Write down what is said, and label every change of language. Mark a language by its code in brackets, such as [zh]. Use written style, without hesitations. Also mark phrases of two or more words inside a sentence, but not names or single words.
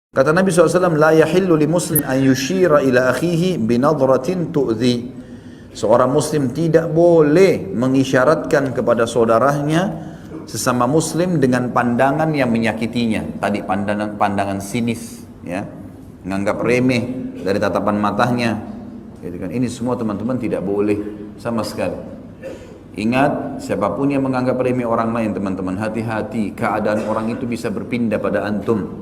[id] Kata Nabi SAW, [ar] la yahillu li muslim an yushira ila akhihi binadratin tu'zi. [id] Seorang muslim tidak boleh mengisyaratkan kepada saudaranya sesama muslim dengan pandangan yang menyakitinya. Tadi pandangan sinis, ya, menganggap remeh dari tatapan matanya. Gitu kan. Ini semua teman-teman tidak boleh sama sekali. Ingat, siapapun yang menganggap remeh orang lain, teman-teman, hati-hati, keadaan orang itu bisa berpindah pada antum.